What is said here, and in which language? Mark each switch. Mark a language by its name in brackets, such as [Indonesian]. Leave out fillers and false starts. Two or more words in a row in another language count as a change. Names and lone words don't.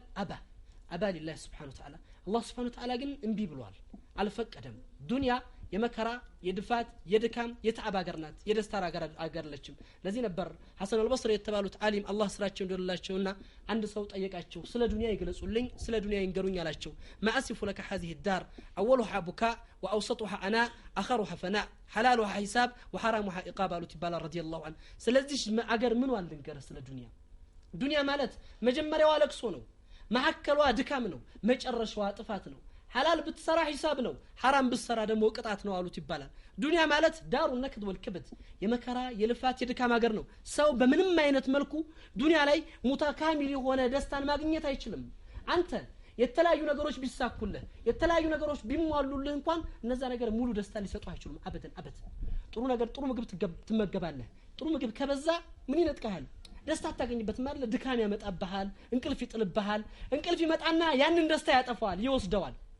[Amharic] አባ ሊላህ [Arabic] سبحانه وتعالى [Amharic] አላህ [Arabic] سبحانه وتعالى [Amharic] ግን እንቢ ብሏል አልፈቀደም ዱንያ የመከራ የድፋት የድካም የተዓብ ሀገር ናት የደስታ ሀገር ለችም ለዚህ ነበር ሐሰን አልበስሪ የተባሉት ዓሊም አላህ ስራቸው እንደላቸውና አንድ ሰው ጠየቃቸው ስለ ዱንያ ይገለጹልኝ ስለ ዱንያ ይንገሩኝ አላቸው [Arabic] ما أصف لك هذه الدار اولها بكاء واوسطها انا اخرها فناء حلالها حساب وحرامها عقاب قالوا تبال رضي الله عنه [Amharic] ስለዚህ አገር ምን ዋልንገር ስለ ዱንያ ማለት መጀመሪያው ለቅሶ ነው ማከለዋ ድካም ነው መጨረሻዋ ጥፋት ነው [Arabic] حلال بتسرى حساب [Amharic] ነው [Arabic] حرام بتسرى [Amharic] ደግሞ ቅጣት ነው አሉት ይባላል ዱንያ ማለት [Arabic] دار نكد والكبد [Amharic] የመከራ የልፋት የድካም ሀገር ነው ሰው በምንም አይነት መልኩ ዱንያ ላይ ሙታካሚል የሆነ ደስታን ማግኘት አይችልም አንተ የተለያዩ ነገሮች ቢሳኩልህ የተለያዩ ነገሮች ቢሟሉልህ እንኳን እነዛ ነገር ሙሉ ደስታ ሊሰጡ አይችሉም አበደን ጥሩ ነገር ጥሩ ምግብ ትመገባለህ ጥሩ ምግብ ከበዛ ምን ይነጥቃል ደስታ ታገኝበት ማለት ድካም ያመጣብሃል እንቅልፍ ይጥልብሃል እንቅልፍ ይመጣና ያንን ደስታ ያጠፋዋል ይወስደዋል